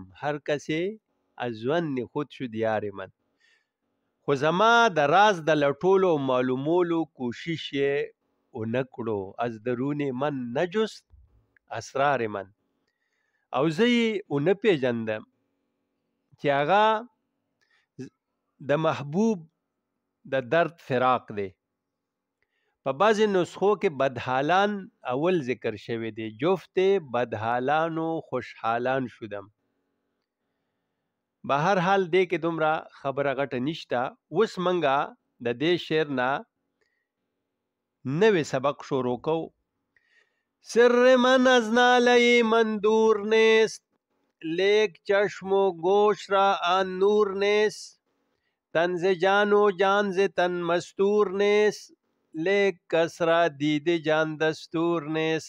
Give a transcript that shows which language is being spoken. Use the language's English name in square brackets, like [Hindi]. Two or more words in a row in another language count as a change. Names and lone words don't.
[Persian] هر کسې از ظن خود شد یار من. [Pashto] خو زما د راز د لټولو او معلومولو کوشش یې ونه کړو. [Persian] از درون من نجست اسرار من. [Pashto] او زه یې ونه پیژندم چې هغه د محبوب د درد فراق دی. په بعضې نسخو کې بدحالان اول ذکر شوی دی. [Persian] جفت بدحالان و خوشحالان شدم. [Pashto] به هر حال دی کې دومره خبره غټه نشته. اوس منګه د دې شعر نه نوی سبق شروع کو. [Persian] سر من از ناله من دور نیست، لیک چشم و گوش را آن نور نیست. تن ز جان و جان ز تن مستور نیست، لیک کس را دید جان دستور نیست.